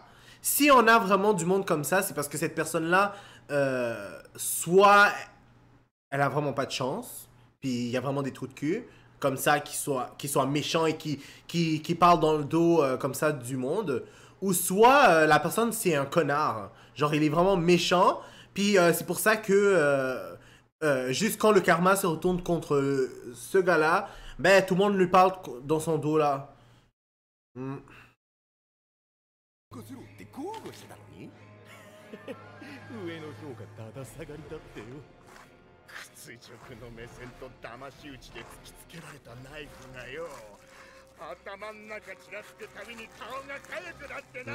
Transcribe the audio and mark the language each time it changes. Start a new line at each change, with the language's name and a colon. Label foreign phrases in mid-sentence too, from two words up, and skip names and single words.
French: Si on a vraiment du monde comme ça, c'est parce que cette personne-là, soit elle a vraiment pas de chance, puis il y a vraiment des trous de cul, comme ça, qui soit méchant et qui parle dans le dos comme ça du monde, ou soit la personne c'est un connard, genre il est vraiment méchant, puis c'est pour ça que juste quand le karma se retourne contre ce gars-là, ben tout le monde lui parle dans son dos là. Mm.
Japanese: 上の評価だだ下がりだってよ。屈辱の目線と騙し討ちで突きつけられたナイフがよ。頭ん中ちらつくたびに顔が痒くなってな。